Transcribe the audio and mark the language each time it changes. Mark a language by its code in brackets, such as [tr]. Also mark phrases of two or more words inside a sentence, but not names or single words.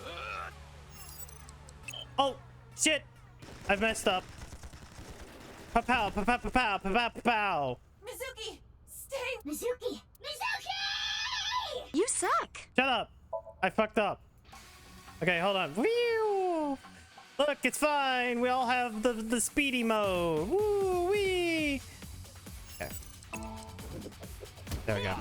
[en] Oh, shit. I've messed up. Pa-pow, pa-pow, pa-pow, pa-pow, pa-pow. Mizuki, stay. Mizuki! Mizuki! You suck. Shut up. I fucked up. Okay, hold on. Whew. Look, it's fine. We all have the speedy mode. Woo wee. Okay. There we go.